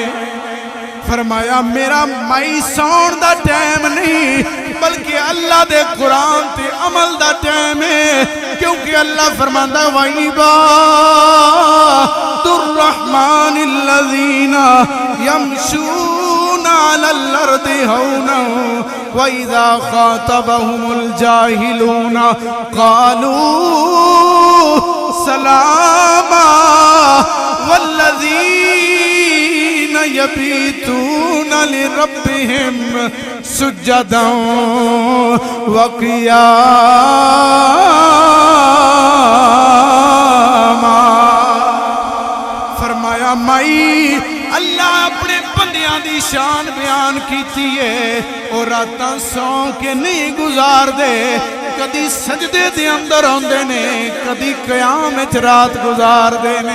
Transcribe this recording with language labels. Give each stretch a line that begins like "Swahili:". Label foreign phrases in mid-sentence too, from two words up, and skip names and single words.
Punjabi: فرمایا میرا مائی سون دا ٹائم نہیں، بلکہ اللہ دے قرآن تے عمل دا ٹائم ہے. کیونکہ اللہ فرماندا
Arabic: وعباد الرحمن الذين يمشون على الأرض هونا وإذا خاطبهم الجاهلون قالوا سلاما والذين يبيتون لربهم سجدا وقياما.
Punjabi: فرمایا مائی اللہ اپنے بندیاں دی شان بیان کیتی ہے، اور راتاں سوں کے نہیں گزار دے، کدی سجدے دے اندر آندے نے، کدی قیام وچ رات گزار دے نے.